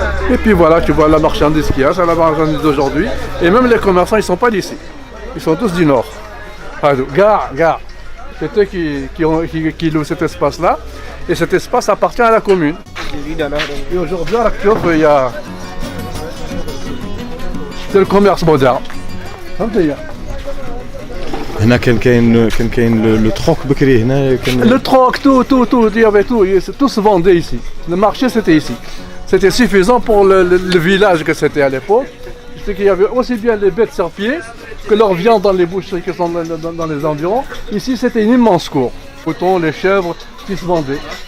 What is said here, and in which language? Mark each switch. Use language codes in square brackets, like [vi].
[fr] Et puis voilà, tu vois la marchandise qu'il y a, c'est la marchandise d'aujourd'hui. Et même les commerçants, ils ne sont pas d'ici. Ils sont tous du nord. Gare. C'est eux qui louent cet espace-là. Et cet espace appartient à la commune. Et aujourd'hui, à l'actuel, il y a... C'est le commerce moderne. [ar] هنا كان كاين لو تروك بكري هنا كان [fr] le troc tout il y avait tout se vendait ici. Le marché c'était ici. C'était suffisant pour le village que c'était à l'époque. C'est qu'il y avait aussi bien les bêtes sur pied que leur viande dans les boucheries qui sont dans les environs. Ici c'était une immense cour. Les moutons, les chèvres qui se vendaient.